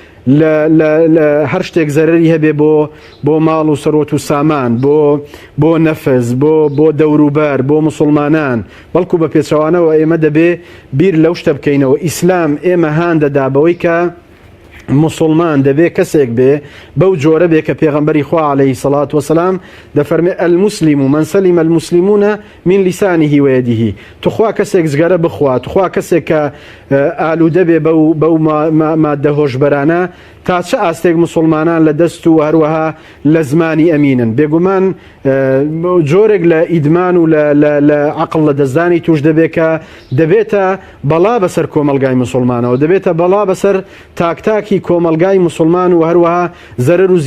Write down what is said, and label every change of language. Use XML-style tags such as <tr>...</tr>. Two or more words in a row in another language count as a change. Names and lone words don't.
<ckb>لە هەر شتێک زەرەری هەبێ بۆ ماڵ و سەرۆت و سامان بۆ نەفس بۆ دەوروبەر بۆ موسڵمانان بەڵکو بە پێچەوانەوە ئێمە دەبێ بیر لەو شتە بکەینەوە ئیسلام ئێمە هان دەدا بەوەی کە مسلمان دەبێ کەسێک بێ بەو جۆرە بێ کە پێغەمبەری خوا</ckb> <ar>عەلەیهی سەڵات وەسەلام</ar> <ckb>دەفەرمێ</ckb> <ar>المسلم من سلم المسلمون من لسانه ويده</ar> <ckb>تخوا کەسێک زگەرە بخوا تخوا کەسێک کە ئالوودە بێ بەو مادە هۆشبەرانە تا چه ئاستێک مسلمانان لە دەست و هەروەها لە زمانی ئەمینن بێگومان جۆرێک لە ئیدمان و لە عەقڵ لە دەستدانی توش دەبێت کە دەبێتە بەڵا بەسەر کۆمەلگای مسلمانەوە دەبێتە بەڵا بەسەر تاکتاکی کۆمەلگای مسلمان و هەروەها زەرەر و</ckb>